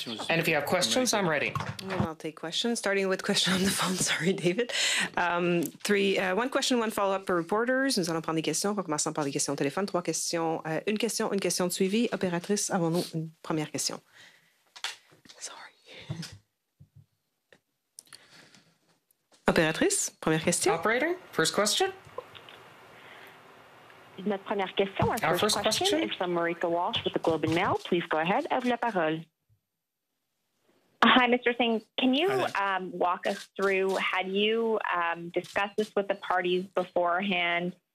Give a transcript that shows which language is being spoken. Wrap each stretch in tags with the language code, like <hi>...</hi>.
<en>And if you have questions, I'm ready. I'll take questions, starting with question on the phone. Sorry, David. One question, one follow-up for reporters.</en> <fr>Nous allons prendre des questions. On va commencer par des questions au téléphone. 3 questions. Une question de suivi. Opératrice, avons-nous une première question?</fr> <en>Sorry.</en> <fr>Opératrice, première question.</fr> <en>Operator, first question.</en> <fr>Notre première question,</fr> <en>our first question is from Marika Walsh with the Globe and Mail. Please go ahead.</en> <fr>À vous la parole.</fr> <en>Hi, Mr. Singh. Can you walk us through, had you discussed this with the parties beforehand?</en>